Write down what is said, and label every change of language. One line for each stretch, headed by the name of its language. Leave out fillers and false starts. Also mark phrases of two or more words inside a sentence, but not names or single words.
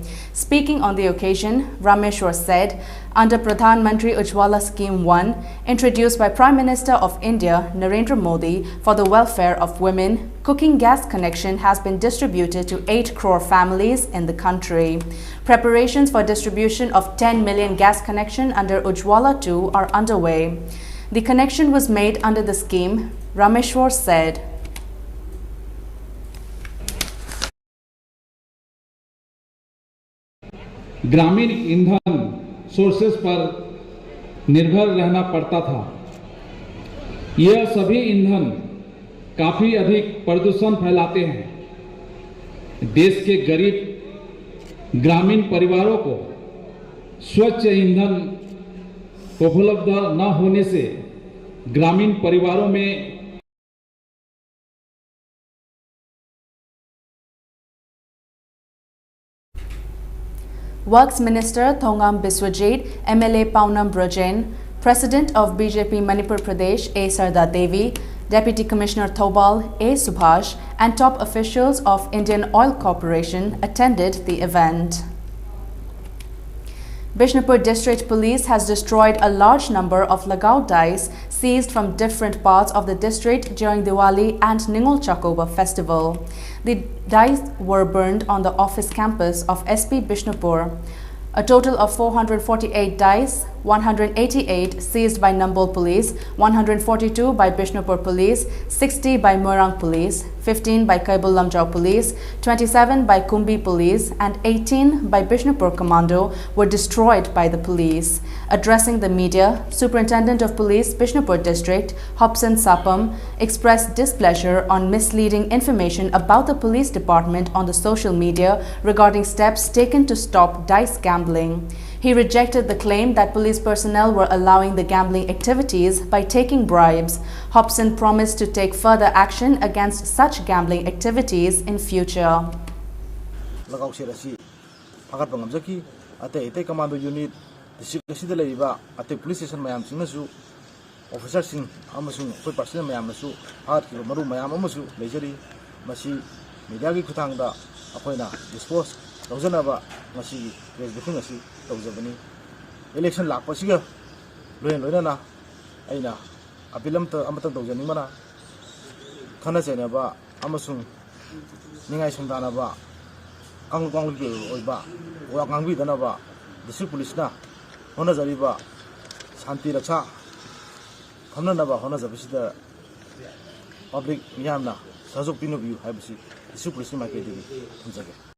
English: Speaking on the occasion, Rameshwar said, under Pradhan Mantri Ujjwala Scheme 1, introduced by Prime Minister of India Narendra Modi for the welfare of women, cooking gas connection has been distributed to 8 crore families in the country. Preparations for distribution of 10 million gas connection under Ujjwala 2 are underway. The connection was made under the scheme, Rameshwar said.
Hindi: ग्रामीण ईंधन सोर्सेस पर निर्भर रहना पड़ता था। यह सभी ईंधन काफी अधिक प्रदूषण फैलाते हैं। देश के गरीब ग्रामीण परिवारों को स्वच्छ ईंधन उपलब्ध न होने से ग्रामीण परिवारों में
English: Works Minister Thongam Biswajit, MLA Pounam Brajain, President of BJP Manipur Pradesh A. Sarda Devi, Deputy Commissioner Thoubal A. Subhash and top officials of Indian Oil Corporation attended the event. Bishnupur District Police has destroyed a large number of Lagao dice seized from different parts of the district during Diwali and Ningol Chakoba festival. The dice were burned on the office campus of SP Bishnupur. A total of 448 dice, 188 seized by Nambol Police, 142 by Bishnupur Police, 60 by Moirang Police, 15 by Kaibul Lamjau Police, 27 by Kumbi Police and 18 by Bishnupur Commando were destroyed by the police. Addressing the media, Superintendent of Police Bishnupur District, Hobson Sapam, expressed displeasure on misleading information about the police department on the social media regarding steps taken to stop dice gambling. He rejected the claim that police personnel were allowing the gambling activities by taking bribes. Hobson promised to take further action against such gambling activities in future. Commando unit district police station
Manipuri: mayam singnasu officer sing amasung koi personnel mayam nasu hat ki maru mayam amasu lejari masi media gi khutangda akoina dispose tawjanaba masi
English: press briefing
Manipuri: asi tawjabani election lakpasiga loina aina apilam ta amata tawjani mana khana chainaba amasung ningai sungdanaba kangkang bi oiba wa kangbi danaba
English: district police
Manipuri: na hona jariba shanti raksha khamnanaba hona jabisida public miyamna sajok pinu view habisi
English: district police
Manipuri: ni market digi thunjage.